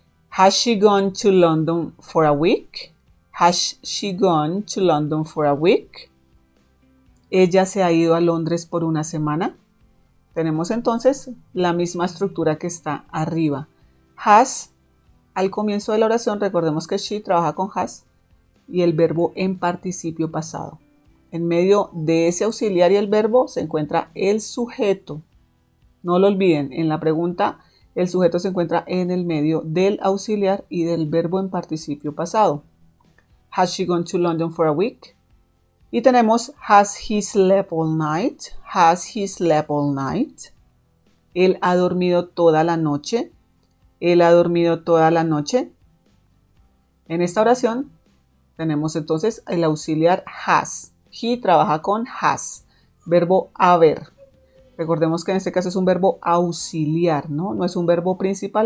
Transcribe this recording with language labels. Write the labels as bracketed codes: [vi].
[en] Has she gone to London for a week? Has she gone to London for a week? [es] Ella se ha ido a Londres por una semana. Tenemos entonces la misma estructura que está arriba. Has, al comienzo de la oración, recordemos que she trabaja con has y el verbo en participio pasado. En medio de ese auxiliar y el verbo se encuentra el sujeto. No lo olviden, en la pregunta el sujeto se encuentra en el medio del auxiliar y del verbo en participio pasado. [en] Has she gone to London for a week? [es] Y tenemos [en] has he slept all night? Has he slept all night? [es] Él ha dormido toda la noche. Él ha dormido toda la noche. En esta oración tenemos entonces el auxiliar has. He trabaja con has. Verbo haber. Recordemos que en este caso es un verbo auxiliar, ¿no? No es un verbo principal.